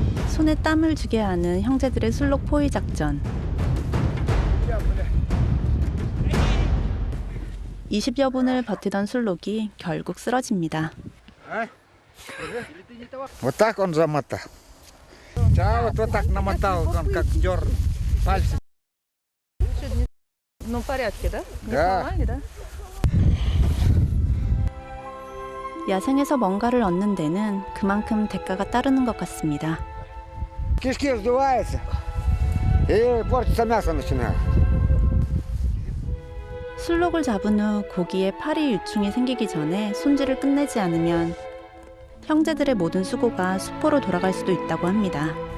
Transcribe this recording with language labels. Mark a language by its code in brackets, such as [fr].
[ko] 손에 땀을 쥐게 하는 형제들의 술록 포위 작전. 20여 분을 버티던 술록이 결국 쓰러집니다. [ru] Вот так он замотал. Да, вот так намотал, он как дерн пальцы. Ну, в порядке, да? Да. да? [ko] 야생에서 뭔가를 얻는 데는 그만큼 대가가 따르는 것 같습니다. [ru] Кишки сдуваются, и портится мясо начинает. [ko] 술록을 잡은 후 고기에 파리 유충이 생기기 전에 손질을 끝내지 않으면 형제들의 모든 수고가 수포로 돌아갈 수도 있다고 합니다.